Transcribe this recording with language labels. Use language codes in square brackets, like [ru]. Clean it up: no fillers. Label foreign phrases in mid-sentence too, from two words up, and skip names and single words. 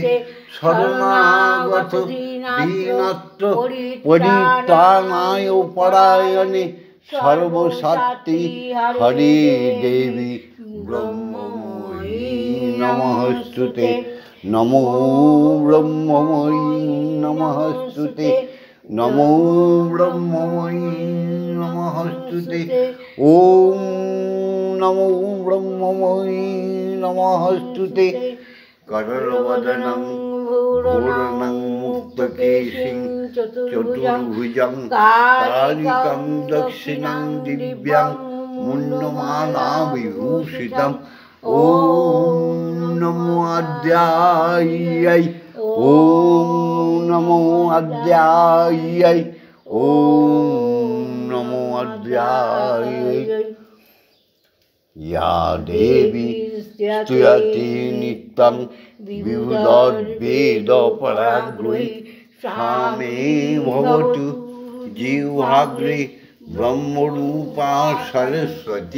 [sa] শরণাগত দীনত্র পরিত্রাণায় পরায়ণে সর্বশক্তি হরে দেবী ব্রহ্মময়ী নমস্তুতে। নমো ব্রহ্মময়ী নমস্তুতে। নমো ব্রহ্মময়ী নমস্তুতে। ওম নমো ব্রহ্মময়ী নমস্তুতে। করলবদনং ভূর্ণং মুক্তকেশিং চতুর্ভুজং কালিকং দক্ষিণাং দিব্যাং মুন্ডমালাবিভূষিতং। ওম নমো আদ্যাयै। ওম নমো আদ্যাयै। ওম নমো আদ্যাयै। या देवी स्तुयति नित्यं विबुधद्वेदपराग्रही सा मे भवतु जिह्वाग्रे ब्रह्मरूपा सरस्वती।